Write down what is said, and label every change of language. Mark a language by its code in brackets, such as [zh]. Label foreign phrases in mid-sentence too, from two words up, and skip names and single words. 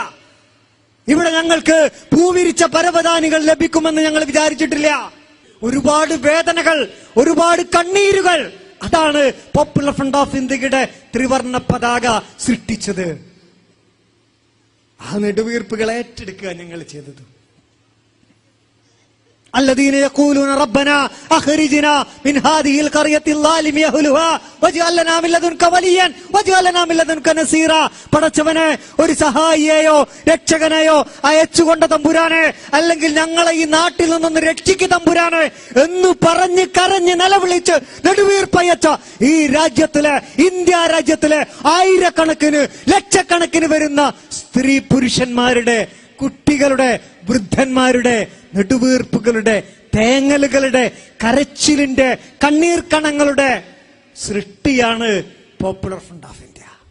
[ml] ഇവിടെ ഞങ്ങൾക്ക് പൂവിരിച്ച പരവതാനികൾ ലഭിക്കുമെന്ന് ഞങ്ങൾ വിചാരിച്ചിട്ടില്ല. ഒരുപാട് വേദനകൾ, ഒരുപാട് കണ്ണീരുകൾ, അതാണ് പോപ്പുലർ ഫ്രണ്ട് ഓഫ് ഇന്ത്യയുടെ ത്രിവർണ്ണ പതാക സൃഷ്ടിച്ചത്. ആ നെടുവീർപ്പുകൾ ഏറ്റെടുക്കുക ഞങ്ങൾ ചെയ്തത്. [ar] الذين يقولون ربنا اخرجنا من هذه القريه الظالم اهلها واجعل لنا من لدنك وليا واجعل لنا من لدنك نصيرا. [ml] പടച്ചവനെ, ഒരു സഹായിയെയോ രക്ഷകനെയോ അയച്ചുകൊണ്ട തമ്പുരാനെ, അല്ലെങ്കിൽ ഞങ്ങളെ ഈ നാട്ടിൽ നിന്നൊന്ന് രക്ഷിക്കുക തമ്പുരാനെ എന്ന് പറഞ്ഞ് കരഞ്ഞ് നിലവിളിച്ച് നെടുവീർപ്പയച്ച ഈ രാജ്യത്തിലെ, ഇന്ത്യ രാജ്യത്തിലെ ആയിരക്കണക്കിന് ലക്ഷക്കണക്കിന് വരുന്ന സ്ത്രീ പുരുഷന്മാരുടെ, കുട്ടികളുടെ, വൃദ്ധന്മാരുടെ നെടുവീർപ്പുകളുടെ, തേങ്ങലുകളുടെ, കരച്ചിലിന്റെ, കണ്ണീർ കണങ്ങളുടെ സൃഷ്ടിയാണ് പോപ്പുലർ ഫ്രണ്ട് ഓഫ് ഇന്ത്യ.